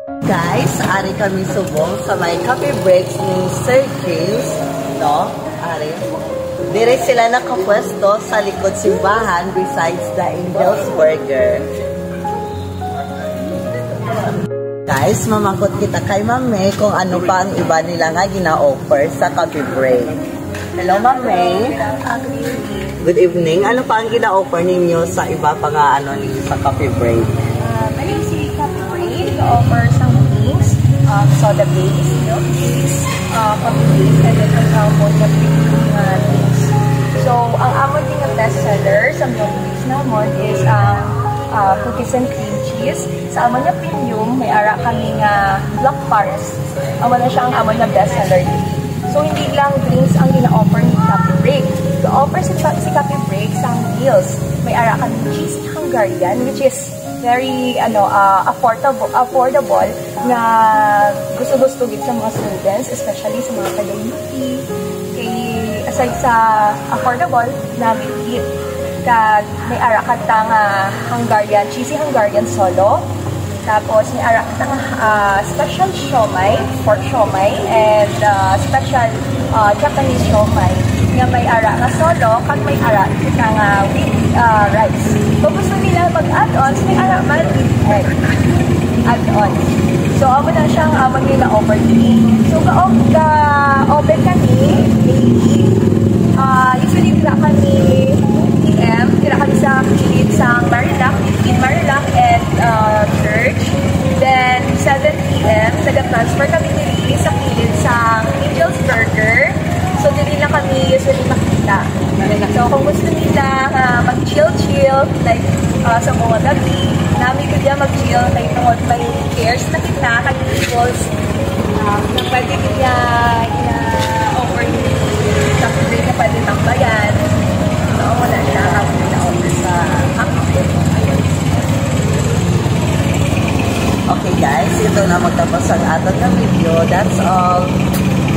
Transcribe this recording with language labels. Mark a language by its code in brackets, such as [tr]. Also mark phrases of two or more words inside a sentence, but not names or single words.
[hil] guys, ari kami subong sa may coffee breaks ni Sir James, no? Ari. Dire sila nakapwesto sa likod simbahan [en] besides the Angel's Burger. [hil] Guys, mamangkot kita kay Ma'am May kung ano pa ang iba nila nga gina-offer sa coffee break. [en] Hello, Ma'am May. Good evening. [hil] Ano pa ang gina-offer ninyo sa iba pa nga ano ninyo sa coffee break? Ayun si [en] coffee break, offer some drinks, soda base, milk base, coffee base, and then [hil] ang amon na [en] drinks. [hil] So, ang amon din ang [en] best seller [hil] sa [en] milk base [hil] namon is ang cookies and cream cheese. Sa amon na premium, may ara kami nga Black Forest. Amon na siya ang amon na [en] best seller [hil] din. So, hindi lang drinks ang gina-offer ni Coffee Break. The-offer si Coffee Break sa meals. May ara kami cheesy Hungarian, [en] which is very affordable [hil] na gusto-gusto gid sa mga students, especially sa mga taga-UP. Aside sa affordable, na eat kag may ara katang Hungarian, cheesy Hungarian solo. Tapos may ara katang special siomai, pork siomai, [en] and special Japanese siomai [hil] nga may ara nga solo kag may ara katang [en] with rice. [hil] Kung gusto nila mag-add-ons, may ara man [en] with egg [hil] add-ons. So amo na siyang amon nila offer din. So open kami daily. Usually tira kami 2 PM, tira kami sa kilid sa Marilac, [en] in Marilac and Church. [hil] Then 7 PM, nag-transfer kami dili sa kilid sa Angel's Burger. So dili na kami usually makita. So kung gusto nila mag-chill-chill, like sa mga gabi, namin ko dyan mag-chill, like tungod may chairs na kita, tables, na pwede niya offer sa break na pwede tambayan. So wala siya ako na-offer sa cocktail. [tl] Okay guys, ito na magtapos ang ating video. [en] That's all.